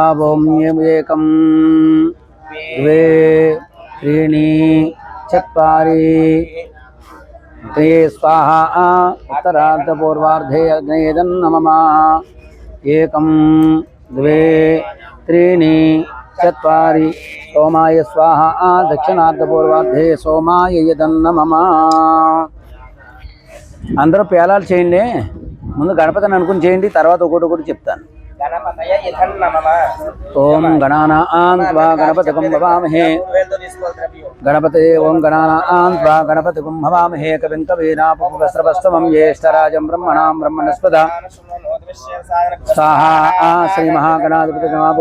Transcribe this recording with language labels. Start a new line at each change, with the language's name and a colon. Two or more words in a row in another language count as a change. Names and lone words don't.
Sanskrit: ओम एकं द्वे त्रीणि चत्वारि ते स्वाहा उत्तरार्धपूर्वार्धे अग्नेदन्नमः। एकं द्वे त्रीणि चत्वारि सोमाय स्वाहा दक्षिणार्धपूर्वार्धे सोमाय यदन्नमः।
Telugu: అందరూ పేలాలు చేయండి. ముందు గణపతిని అనుకుని చేయండి, తర్వాత ఒకటి చెప్తాను.
Sanskrit: ओं गणानां त्वा गणपतिं हवामहे गणपते ओं गणानां त्वा गणपतिं हवामहे कविं कवीनामुपश्रवस्तमं ज्येष्ठराजं ब्रह्मणां ब्रह्मणस्पत स्वाहा श्री महागणाधिपतये नमः.